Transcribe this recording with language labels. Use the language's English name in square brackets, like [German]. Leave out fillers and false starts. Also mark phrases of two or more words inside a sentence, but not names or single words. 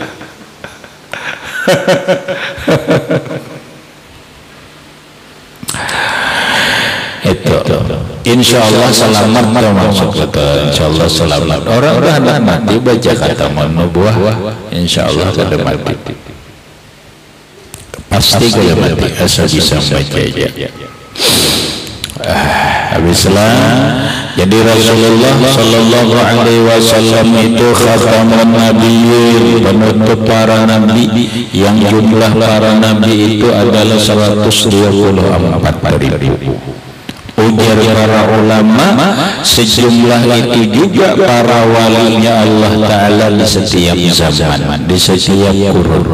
[Indonesian] Itu [Arabic] insya Allah [Indonesian] selamat termasuk kata [Arabic] insya Allah [Indonesian] selamat. [Banjar] Orang hendak mati baca [Arabic] khatamun nubuwah, insya Allah [Banjar] kada mati. [Indonesian] Pasti kalau mati asal bisa baca aja. Habislah. Jadi Rasulullah [Arabic] Sallallahu Alaihi Wasallam [Indonesian] itu [Arabic] khatamun nabiyyin, [Indonesian] penutup para nabi, yang jumlah para nabi itu adalah 124.000. Ujar para ulama, sejumlah itu juga para walinya Allah Ta'ala di setiap zaman, di setiap kurun.